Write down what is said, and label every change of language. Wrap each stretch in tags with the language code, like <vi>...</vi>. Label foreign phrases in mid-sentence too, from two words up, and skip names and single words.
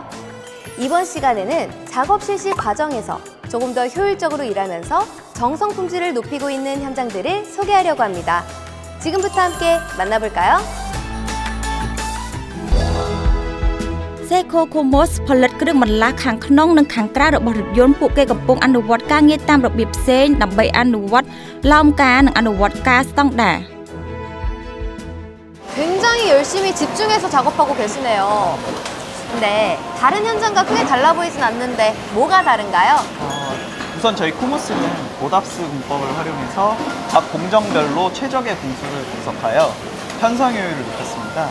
<ko>이번 시간에는 작업 실시 과정에서 조금 더 효율적으로 일하면서 정성 품질을 높이고 있는 현장들을 소개하려고 합니다. 지금부터 함께 만나볼까요?</ko> <km>Seiko Comos ផលិតគ្រឿងបន្លាស់ខាងក្នុងនិងខាងក្រៅរបស់រថយន្តពួកគេកំពុងអនុវត្តការងារតាមរបៀបផ្សេងដើម្បីអនុវត្តឡោមការនិងអនុវត្តការស្តង់ដារ</km> <ko>굉장히 열심히 집중해서 작업하고 계시네요. 근데 다른 현장과 크게 달라 보이진 않는데 뭐가 다른가요? 우선 저희 코모스는 보답스 공법을 활용해서 각 공정별로 최적의 분수를 분석하여 편성 효율을 높였습니다.</ko>